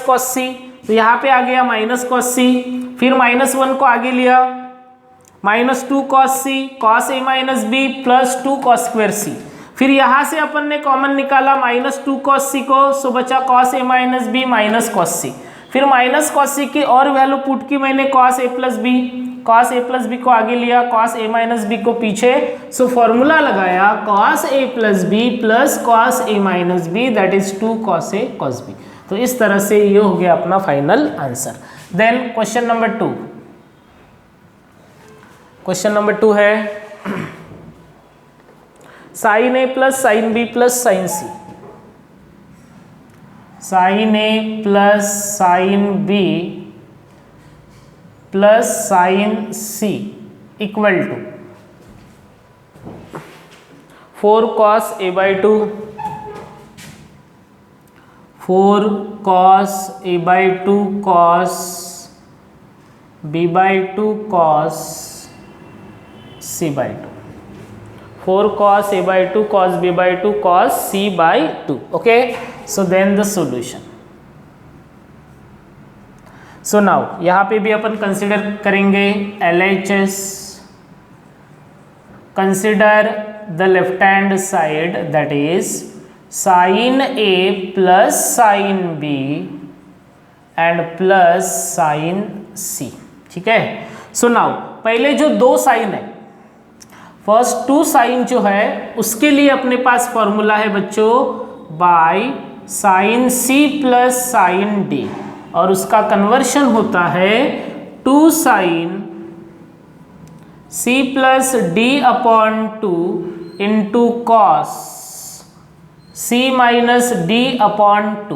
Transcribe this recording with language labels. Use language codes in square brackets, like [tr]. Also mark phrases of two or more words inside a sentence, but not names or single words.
[hi] cos c, तो यहाँ पे आ गया माइनस cos c, फिर -1 को आगे लिया -2 cos c cos a माइनस बी प्लस 2 cos स्क्वायर c, फिर यहाँ से अपन ने कॉमन निकाला -2 cos c को, सो बचा cos a माइनस बी माइनस cos c, फिर माइनस cos c की और वैल्यू पुट की मैंने cos a प्लस बी को आगे लिया, cos a माइनस बी को पीछे, सो फॉर्मूला लगाया cos a प्लस बी प्लस cos a माइनस बी [en] that is [hi] 2 cos a cos b। तो इस तरह से ये हो गया अपना [en] final answer. then question number [hi] 2, [en] question number [hi] 2 है sin a प्लस sin b प्लस sin c, sin a प्लस sin b प्लस sin c [en] equal to [hi] 4 cos a बाई 2, 4 cos a बाई 2 cos b बाई 2 cos c बाई 2, 4 cos a बाई 2 cos b बाई 2 cos c बाई 2। [en] okay, so then the solution. so now [hi] यहाँ पे भी अपन कंसिडर करेंगे LHS, [en] consider the left hand side, that is sin A plus sin B and plus sin C. [hi] ठीक है, [en] so now [hi] पहले जो दो साइन है, [en] first two sine [hi] जो है उसके लिए अपने पास फॉर्मूला है बच्चों बाय साइन C प्लस साइन D, और उसका कन्वर्शन होता है टू साइन C प्लस D अपॉन टू इंटू कॉस C माइनस D अपॉन टू.